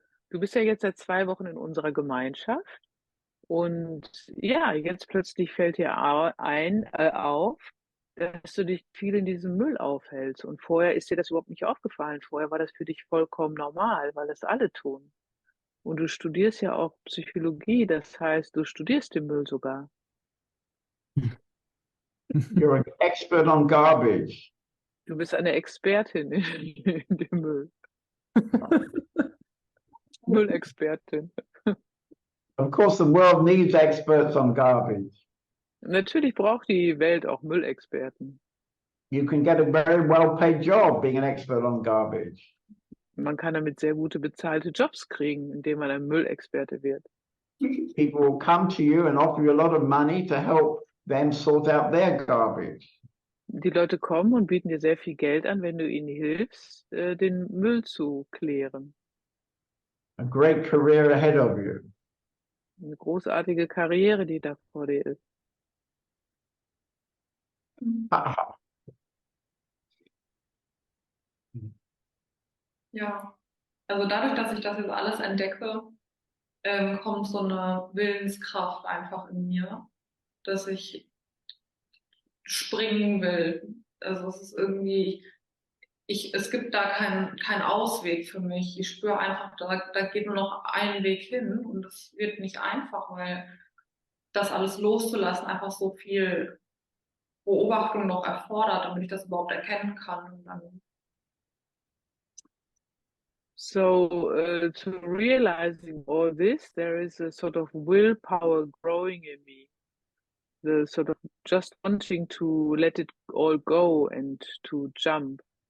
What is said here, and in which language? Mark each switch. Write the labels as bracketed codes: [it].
[de] Du bist ja jetzt seit 2 Wochen in unserer Gemeinschaft und ja, jetzt plötzlich fällt dir auf, dass du dich viel in diesem Müll aufhältst und vorher ist dir das überhaupt nicht aufgefallen. Vorher war das für dich vollkommen normal, weil das alle tun. Und du studierst ja auch Psychologie, das heißt, du studierst den Müll sogar. [en] You're an expert on garbage. [de] Du bist eine Expertin in dem Müll. Müllexpertin. [en] Of course, the world needs experts on garbage. [de] Natürlich braucht die Welt auch Müllexperten. [en] You can get a very well-paid job being an expert on garbage. [de] Man kann damit sehr gute bezahlte Jobs kriegen, indem man ein Müllexperte wird. [en] People will come to you and offer you a lot of money to help them sort out their garbage. [de] Die Leute kommen und bieten dir sehr viel Geld an, wenn du ihnen hilfst, den Müll zu klären. [en] A great career ahead of you. [de] Eine großartige Karriere, die da vor dir ist. Ja, also dadurch, dass ich das jetzt alles entdecke, kommt so eine Willenskraft einfach in mir, dass ich springen will. Also es ist irgendwie, es gibt da keinen Ausweg für mich. Ich spüre einfach, da geht nur noch ein Weg hin und es wird nicht einfach, weil das alles loszulassen einfach so viel Beobachtung noch erfordert, damit ich das überhaupt erkennen kann. Und dann [en] So to realizing all this, there is a sort of willpower growing in me. The sort of just wanting to let it all go and to jump.